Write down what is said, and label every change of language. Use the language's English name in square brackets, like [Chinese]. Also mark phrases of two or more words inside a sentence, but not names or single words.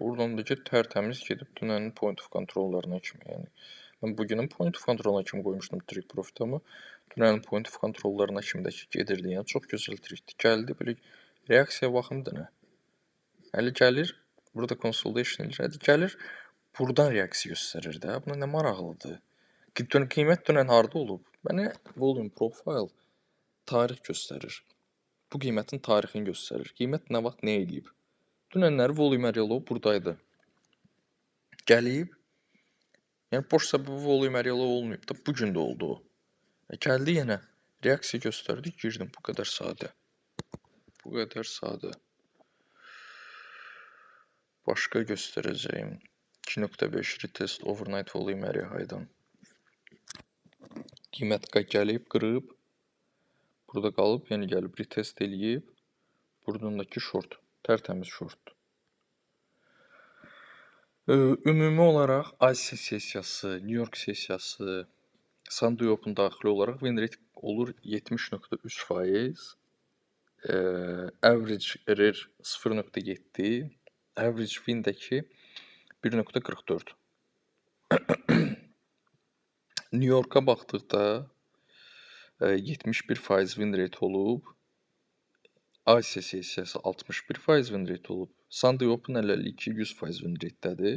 [Azerbaijani] Buradan da ki, tərtəmiz gedib dünənin [English] point of controllarına [Azerbaijani] kimi. Yəni, mən bugünün [English] point of controluna [Azerbaijani] kimi qoymuşdum [English] take profit, [Azerbaijani] amma dünənin [English] point of controllarına [Azerbaijani] kimi də ki, gedirdi. Yəni, çox gözəl trade gəldi. Belə reaksiya baxım da nə? Hələ gəlir, burada consolidation edir. Hələ gəlir, buradan reaksiya göstərir də. Buna nə maraqlıdır? Qiymət dünən harda olub? Mənə [English] volume profile [Azerbaijani] tarix göstərir. Bu qiymətin tarixini göstərir. Qiymət nə vaxt nə eləyib? Dünənləri [English] volume area low [Azerbaijani] buradaydı. Gəlib. Yəni boş səbəbi [English] volume area low [Azerbaijani] olmayıb da, bugün də oldu o. Gəldi yenə. Reaksiya göstərdi, girdim. Bu qədər sadə. Bu qədər sadə. Başqa göstərəcəyim. [English] 2.5 retest overnight volume area high-dan. [Azerbaijani] Qiymət gəlib, qırıb. Burada qalıb, yəni gəlib retest eləyib. Buradan da ki short. Tərtəmiz short. Ümumi olaraq Asiya sessiyası, New York sessiyası, Sunday Open daxili olaraq [English] win rate [Azerbaijani] olur 70.3%. [English] Average error 0.7. Average win-dəki 1.44. [Azerbaijani] New York'a baxdıqda 71% [English] win rate [Azerbaijani] olub. Asiya sessiyası 61% [English] win rate [Azerbaijani] olub. Sunday Open hələlik 100% [English] win rate-dədir.